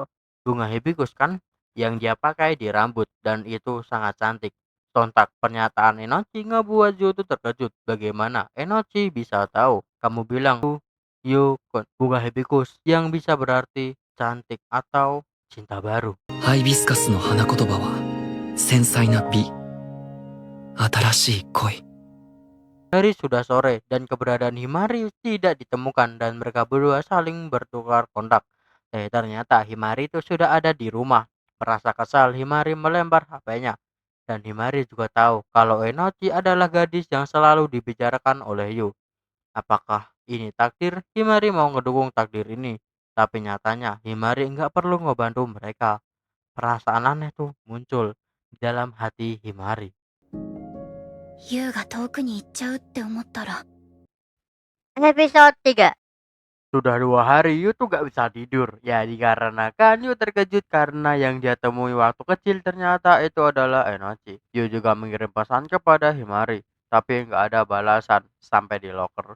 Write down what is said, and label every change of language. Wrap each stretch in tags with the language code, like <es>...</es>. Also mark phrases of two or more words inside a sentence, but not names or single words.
<id>Bunga hibiscus kan yang dia pakai di rambut dan itu sangat cantik. Sontak pernyataan Enochi ngebuat Yu tuh terkejut. Bagaimana Enochi bisa tahu? Kamu bilang bunga hibiscus yang bisa berarti cantik atau cinta baru.</id> <ja>ハイビスカスの花言葉は繊細な美、新しい恋。</ja> <id>Hari sudah sore dan keberadaan Himari tidak ditemukan dan mereka berdua saling bertukar kontak. Ternyata Himari itu sudah ada di rumah. Merasa kesal, Himari melempar HP-nya. Dan Himari juga tahu kalau Enochi adalah gadis yang selalu dibicarakan oleh Yu. Apakah ini takdir? Himari mau ngedukung takdir ini. Tapi nyatanya Himari nggak perlu ngebantu mereka. Perasaan aneh tuh muncul di dalam hati Himari.</id> <ja>優が遠くに行っちゃうって思ったら</ja> <id>Episode 3. Sudah 2 hari Yu tuh gak bisa tidur. Ya dikarenakan Yu terkejut karena yang dia temui waktu kecil ternyata itu adalah Enochi. Yu juga mengirim pesan kepada Himari. Tapi nggak ada balasan sampai di locker.</id>